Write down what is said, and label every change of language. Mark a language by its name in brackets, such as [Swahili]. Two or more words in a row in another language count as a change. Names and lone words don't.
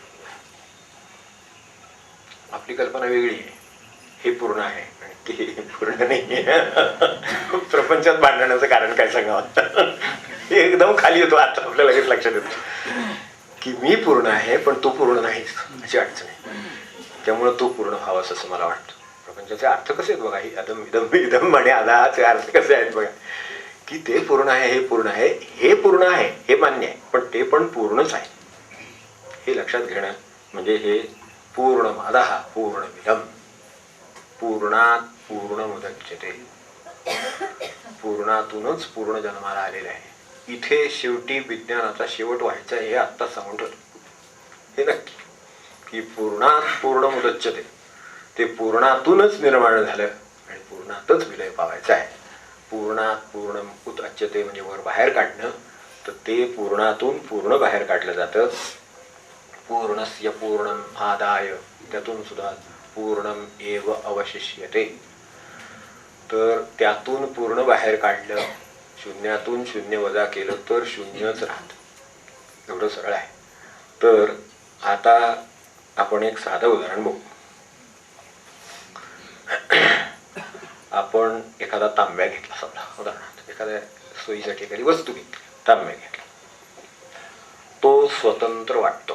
[Marathi] आपली कल्पना वेगळी आहे, हे पूर्ण आहे आणि ते पूर्ण नाही. प्रपंचात भांडण्याचं कारण काय सांगावं? हे एकदम खाली येतो आता आपल्या लगेच लक्षात येतो की मी पूर्ण आहे पण तू पूर्ण नाहीस अशी अडचण आहे. त्यामुळे तू पूर्ण व्हावंस असं मला वाटतं. प्रपंचाचे अर्थ कसे आहेत बघा, ही [Sanskrit] अदम इदम इदम [Marathi] आणि अदाचे अर्थ कसे आहेत बघा, की ते पूर्ण आहे, हे पूर्ण आहे, हे पूर्ण आहे हे मान्य आहे, पण ते पण पूर्णच आहे हे लक्षात घेणं म्हणजे हे पूर्ण [Sanskrit] अदाह पूर्णमिदम पूर्णात पूर्णमुदच्यते. [Marathi] पूर्णातूनच पूर्ण जन्माला आलेले आहे. इथे शेवटी विज्ञानाचा शेवट व्हायचा हे आत्ताच सांगून ठेवतो. हे नक्की की [Sanskrit] पूर्णात पूर्णमुदच्यते, [Marathi] ते पूर्णातूनच निर्माण झालं आणि पूर्णातच विलय पावायचं आहे. [Sanskrit] पूर्णात पूर्ण उदच्यते [Marathi] म्हणजे वर बाहेर काढणं, तर ते पूर्णातून पूर्ण बाहेर काढलं जातं. [Sanskrit] पूर्णस्य पूर्णम आदाय, [Marathi] त्यातून सुद्धा [Sanskrit] पूर्णम एव अवशिष्यते. [Marathi] तर त्यातून पूर्ण बाहेर काढलं, शून्यातून शून्य वजा केलं तर शून्यच राहत. एवढं सरळ आहे. तर आता आपण एक साधं उदाहरण बघू. आपण एखादा तांब्या घेतला, समजा उदाहरणार्थ एखाद्या सोयीसाठी एखादी वस्तू घेतली, तांब्या घेतला, तो स्वतंत्र वाटतो.